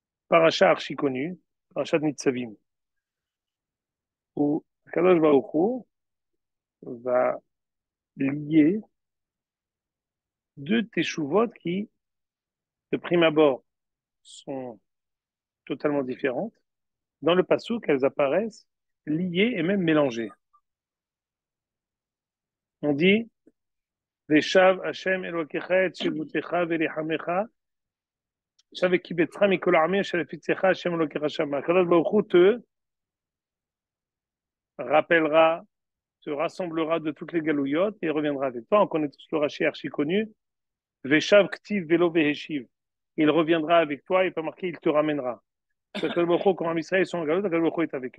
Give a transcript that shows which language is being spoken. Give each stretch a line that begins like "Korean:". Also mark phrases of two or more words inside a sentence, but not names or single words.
French: paracha archi connue, parachat Nitzavim, où
Hebrew: קדוש ברוך הוא
French: va lier deux teshuvot qui, de prime abord, sont totalement différentes. Dans le passouk, elles apparaissent liées et même mélangées. On dit
Hebrew: ושב השם אלוקיך את שבותך ורחמך שב וקבצך מכל העמים שהפיצך השם אלוקיך שמה. קדוש ברוך הוא
French: te rappellera, te rassemblera de toutes les galouillottes et reviendra avec toi. On connaît tous le Rashi archi connu.
Hebrew: ושב כתיב ולא והשיב.
French: Il reviendra avec toi, il n'est pas marqué, il te ramènera.
Hebrew: קדוש ברוך הוא,
French: quand Israël sont en galoute,
Hebrew: קדוש ברוך הוא
French: est avec eux.